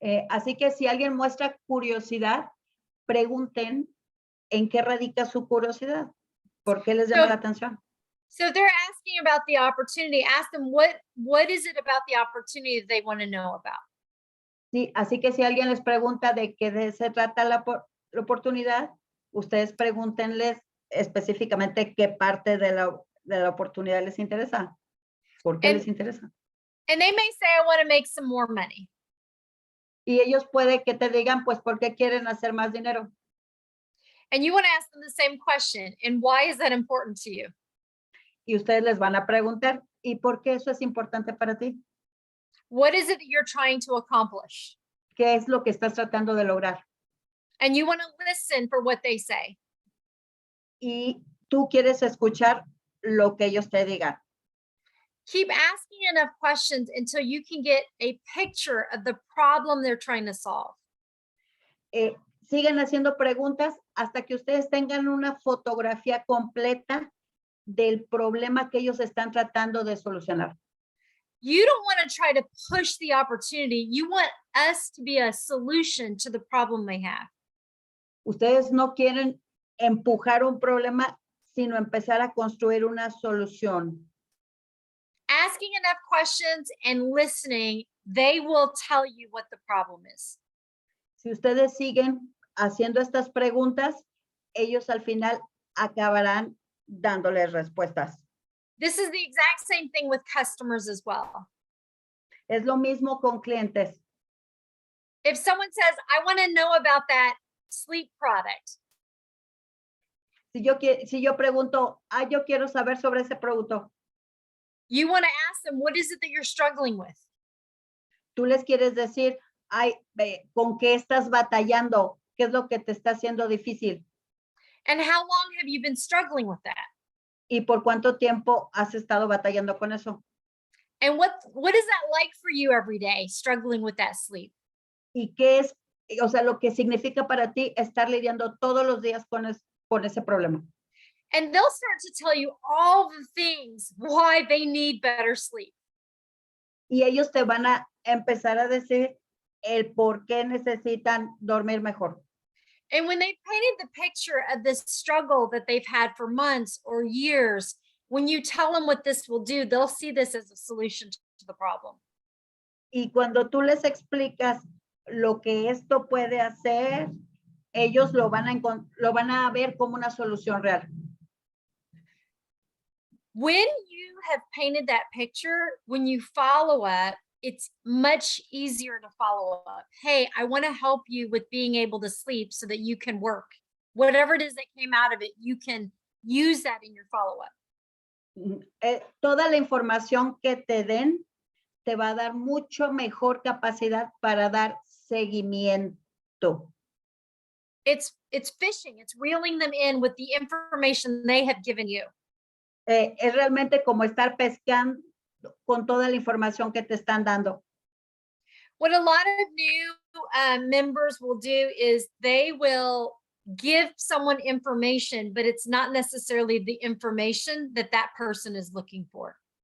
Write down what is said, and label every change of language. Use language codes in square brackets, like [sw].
[es] Así que si alguien muestra curiosidad, pregunten en qué radica su curiosidad. ¿Por qué les llama la atención? [en] So if they're asking about the opportunity, ask them what is it about the opportunity that they want to know about. [es] Sí, así que si alguien les pregunta de qué se trata la oportunidad, ustedes pregúntenles específicamente qué parte de la oportunidad les interesa. ¿Por qué les interesa? [en] And they may say, I want to make some more money. [es] Y ellos puede que te digan, pues, ¿por qué quieren hacer más dinero? [en] And you want to ask them the same question. And why is that important to you? [es] Y ustedes les van a preguntar, ¿y por qué eso es importante para ti? [en] What is it that you're trying to accomplish? [es] ¿Qué es lo que estás tratando de lograr? [en] And you want to listen for what they say. [es] Y tú quieres escuchar lo que ellos te digan. [en] Keep asking enough questions until you can get a picture of the problem they're trying to solve. [es] Siguen haciendo preguntas hasta que ustedes tengan una fotografía completa del problema que ellos están tratando de solucionar. [en] You don't want to try to push the opportunity. You want us to be a solution to the problem they have. [es] Ustedes no quieren empujar un problema, sino empezar a construir una solución. [en] Asking enough questions and listening, they will tell you what the problem is. [es] Si ustedes siguen haciendo estas preguntas, ellos al final acabarán dándoles respuestas. [en] This is the exact same thing with customers as well. [es] Es lo mismo con clientes. [en] If someone says, I want to know about that sleep product, [es] Si yo pregunto, yo quiero saber sobre ese producto, [en] you want to ask them, what is it that you're struggling with? [es] tú les quieres decir, ¿con qué estás batallando? ¿Qué es lo que te está haciendo difícil? [en] And how long have you been struggling with that? [es] ¿Y por cuánto tiempo has estado batallando con eso? [en] And what is that like for you every day, struggling with that sleep? [es] ¿Y qué es, o sea, lo que significa para ti estar lidiando todos los días con ese problema? [en] And they'll start to tell you all the things why they need better sleep. [es] Y ellos te van a empezar a decir el por qué necesitan dormir mejor. [en] And when they painted the picture of this struggle that they've had for months or years, when you tell them what this will do, they'll see this as a solution to the problem. [es] Y cuando tú les explicas lo que esto puede hacer, ellos lo van a ver como una solución real. [en] When you have painted that picture, when you follow up, it's much easier to follow up. Hey, I want to help you with being able to sleep so that you can work. Whatever it is that came out of it, you can use that in your follow-up. [es] Toda la información que te den te va a dar mucho mejor capacidad para dar seguimiento. [en] It's fishing. It's reeling them in with the information they have given you. [es] Es realmente como estar pescando con toda la información que te están dando. [en] What a lot of new members will do is they will give someone information, but it's not necessarily the information that that person is looking for.